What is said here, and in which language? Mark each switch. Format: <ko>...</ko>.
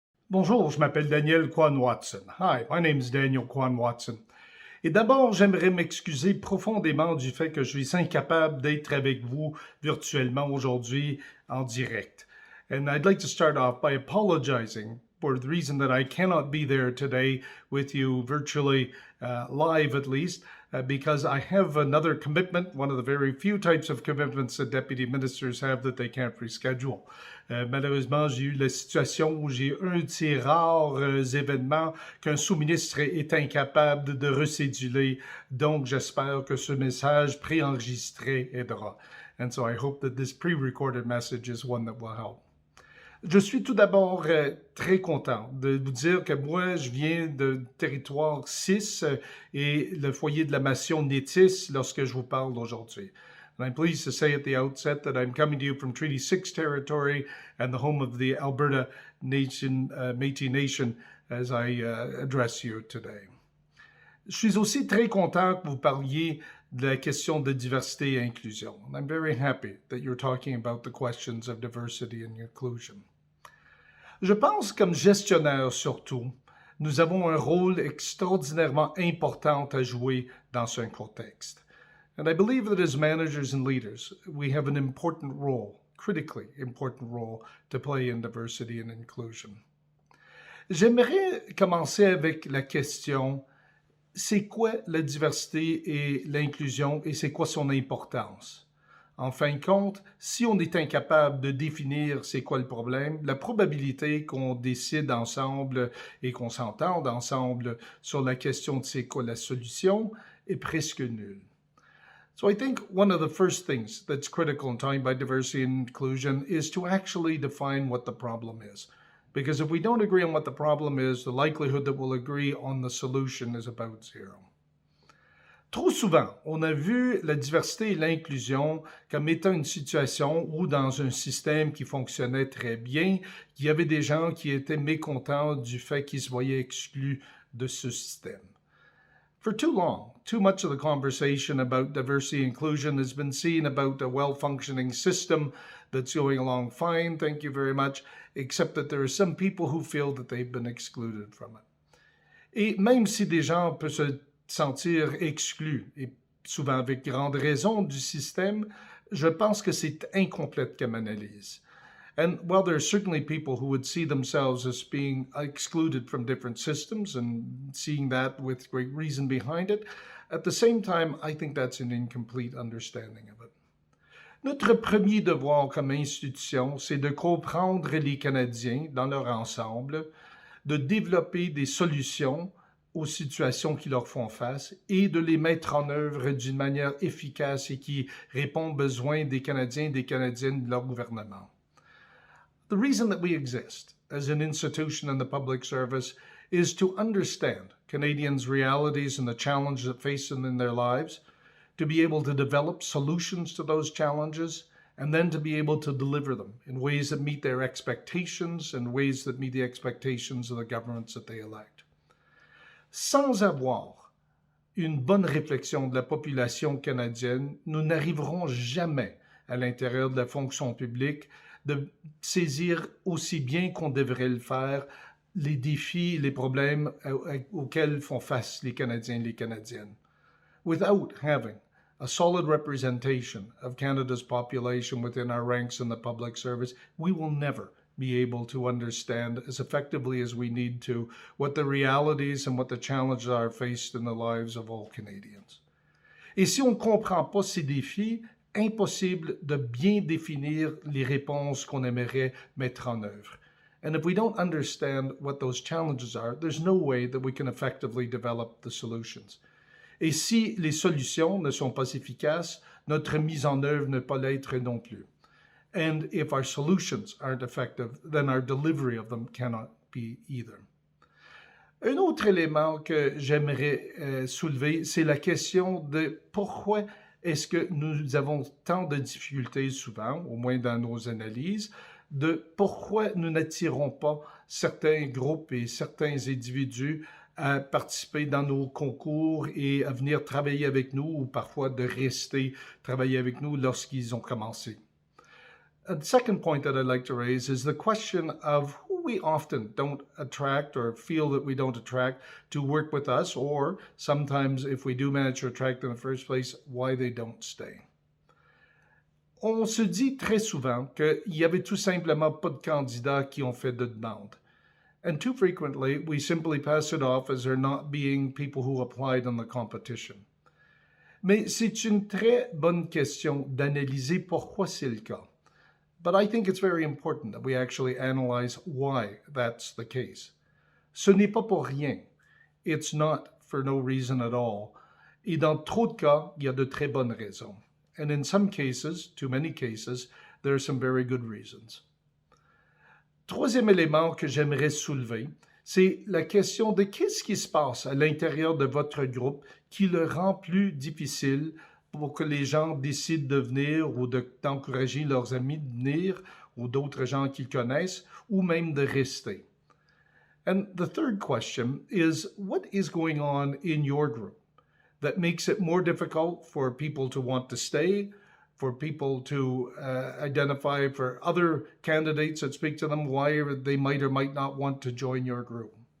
<fr>Bonjour, je m'appelle Daniel Kwan-Watson.</fr> <en>Hi, my name is Daniel Kwan-Watson.</en> <fr>Et d'abord, j'aimerais m'excuser profondément du fait que je suis incapable d'être avec vous virtuellement aujourd'hui en direct.</fr> <en>And I'd like to start off by apologizing for the reason that I cannot be there today with you virtually, live at least, because I have another commitment, one of the very few types of commitments that deputy ministers have that they can't reschedule.</en> <fr>Malheureusement, j'ai eu la situation où j'ai un de ces rares événements qu'un sous-ministre est incapable de recéduler. Donc, j'espère que ce message préenregistré aidera.</fr> <en>And so I hope that this pre-recorded message is one that will help.</en> <fr>Je suis tout d'abord très content de vous dire que moi, je viens de territoire 6 et le foyer de la nation Métis lorsque je vous parle aujourd'hui.</fr> <en>And I'm pleased to say at the outset that I'm coming to you from Treaty 6 territory and the home of the Alberta Nation, Métis Nation as I address you today.</en> <fr>Je suis aussi très content que vous parliez de la question de diversité et inclusion.</fr> <en>I'm very happy that you're talking about the questions of diversity and inclusion.</en> <fr>Je pense, comme gestionnaire surtout, nous avons un rôle extraordinairement important à jouer dans ce contexte.</fr> <en>And I believe that as managers and leaders, we have an important role, critically important role, to play in diversity and inclusion.</en> <fr>J'aimerais commencer avec la question, c'est quoi la diversité et l'inclusion et c'est quoi son importance? En fin de compte, si on est incapable de définir c'est quoi le problème, la probabilité qu'on décide ensemble et qu'on s'entende ensemble sur la question de c'est quoi la solution est presque nulle.</fr> <en>So I think one of the first things that's critical in talking about diversity and inclusion is to actually define what the problem is. Because if we don't agree on what the problem is, the likelihood that we'll agree on the solution is about zero.</en> <fr>Trop souvent, on a vu la diversité et l'inclusion comme étant une situation où dans un système qui fonctionnait très bien, il y avait des gens qui étaient mécontents du fait qu'ils se voyaient exclus de ce système.</fr> <en>For too long, too much of the conversation about diversity and inclusion has been seen about a well-functioning system that's going along fine, thank you very much, except that there are some people who feel that they've been excluded from it.</en> <fr>Et même si des gens peuvent se sentir exclus, et souvent avec grande raison du système, je pense que c'est incomplète comme analyse.</fr> <en>And while there are certainly people who would see themselves as being excluded from different systems and seeing that with great reason behind it, at the same time, I think that's an incomplete understanding of it.</en> <fr>Notre premier devoir comme institution, c'est de comprendre les Canadiens dans leur ensemble, de développer des solutions aux situations qui leur font face et de les mettre en œuvre d'une manière efficace et qui répond aux besoins des Canadiens et des Canadiennes de leur gouvernement.</fr> <en>The reason that we exist as an institution in the public service is to understand Canadians' realities and the challenges that face them in their lives, to be able to develop solutions to those challenges, and then to be able to deliver them in ways that meet their expectations and ways that meet the expectations of the governments that they elect.</en> <fr>Sans avoir une bonne réflexion de la population canadienne, nous n'arriverons jamais à l'intérieur de la fonction publique de saisir aussi bien qu'on devrait le faire les défis, les problèmes auxquels font face les Canadiens et les Canadiennes.</fr> <en>Without having a solid representation of Canada's population within our ranks in the public service, we will never be able to understand as effectively as we need to what the realities and what the challenges are faced in the lives of all Canadians.</en> <fr>Et si on ne comprend pas ces défis, impossible de bien définir les réponses qu'on aimerait mettre en œuvre.</fr> <en>And if we don't understand what those challenges are, there's no way that we can effectively develop the solutions.</en> <fr>Et si les solutions ne sont pas efficaces, notre mise en œuvre ne peut l'être non plus.</fr> <en>And if our solutions aren't effective, then our delivery of them cannot be either.</en> <fr>Un autre élément que j'aimerais soulever, c'est la question de pourquoi est-ce que nous avons tant de difficultés souvent, au moins dans nos analyses, de pourquoi nous n'attirons pas certains groupes et certains individus à participer dans nos concours et à venir travailler avec nous ou parfois de rester travailler avec nous lorsqu'ils ont commencé.</fr> <en>The second point that I'd like to raise is the question of who we often don't attract or feel that we don't attract to work with us, or sometimes if we do manage to attract in the first place, why they don't stay.</en> <fr>On se dit très souvent qu'il y avait tout simplement pas de candidats qui ont fait de demande.</fr> <en>And too frequently, we simply pass it off as there not being people who applied in the competition.</en> <fr>Mais c'est une très bonne question d'analyser pourquoi c'est le cas.</fr> <en>But I think it's very important that we actually analyze why that's the case.</en> <fr>Ce n'est pas pour rien.</fr> <en>It's not for no reason at all.</en> <fr>Et dans trop de cas, il y a de très bonnes raisons.</fr> <en>And in some cases, too many cases, there are some very good reasons.</en> <fr>Troisième élément que j'aimerais soulever, c'est la question de qu'est-ce qui se passe à l'intérieur de votre groupe qui le rend plus difficile pour que les gens décident de venir ou d'encourager leurs amis de venir ou d'autres gens qu'ils connaissent ou même de rester.</fr> <en>And the third question is, what is going on in your group that makes it more difficult for people to want to stay, for people to identify for other candidates that speak to them why they might or might not want to join your group?</en>